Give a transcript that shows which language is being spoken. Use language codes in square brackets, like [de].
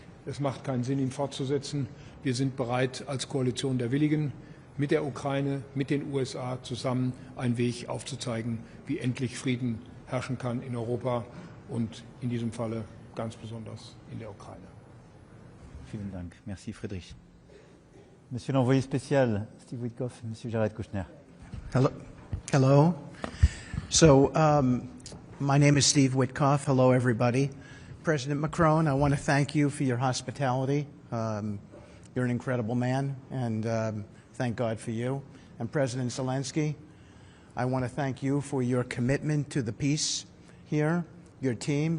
[de] Es macht keinen Sinn, ihn fortzusetzen. Wir sind bereit, als Koalition der Willigen mit der Ukraine, mit den USA zusammen einen Weg aufzuzeigen, wie endlich Frieden herrschen kann in Europa und in diesem Falle ganz besonders in der Ukraine. Vielen Dank. [fr] Merci, [de] Friedrich. [fr] Monsieur l'envoyé spécial, Steve Witkoff et Monsieur Jared Kushner. [en] Hello. So, my name is Steve Witkoff. Hello, everybody. President Macron, I want to thank you for your hospitality. You're an incredible man, and thank God for you. And President Zelensky, I want to thank you for your commitment to the peace here, your team.